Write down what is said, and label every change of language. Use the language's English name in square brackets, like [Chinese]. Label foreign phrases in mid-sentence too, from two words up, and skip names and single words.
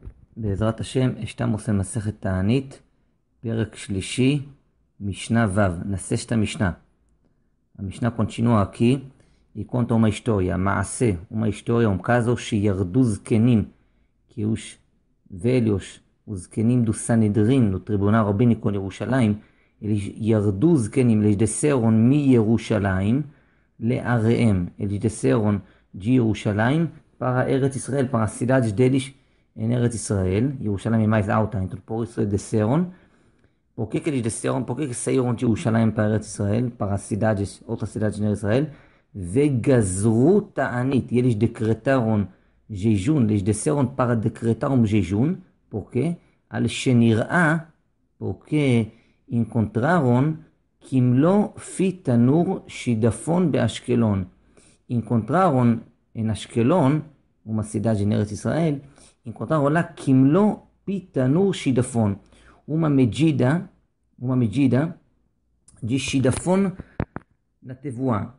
[Hebrew] בעזרת השם, [Portuguese] estamos en [Hebrew] מסכת תענית, פרק שלישי, משנה ו', נעשה [Portuguese] esta Mishnah. A Mishnah continua aqui e conta uma história, Maaseh, uma história, um caso [Hebrew] שירדו זקנים, [Portuguese] que os velhos, os זקנים do Sanedrin, no tribunal rabínico em Jerusalém, eles [Hebrew] ירדו זקנים, [Portuguese] eles desceram [Hebrew] מירושלים לעריהם, [Portuguese] eles desceram de Jerusalém para Eretz Israel, para as cidades deles em Eretz Israel. Jerusalém é mais alta, então por isso eles desceram. Por que eles desceram? Por que saíram de Jerusalém para Eretz Israel, para as cidades, outras cidades em Eretz Israel? [Hebrew] וגזרו תענית, [Portuguese] e eles decretaram jejum, eles desceram para decretar um jejum. Por quê? [Hebrew] על שנראה, [Portuguese] porque encontraram [Hebrew] כמלוא פי תנור שדפון באשקלון. [Portuguese] Encontraram em Ashkelon, uma cidade em Eretz Israel, encontraram lá [Hebrew] כמלוא פי תנור שדפון, [Portuguese] uma medida de shidafon na tevoa.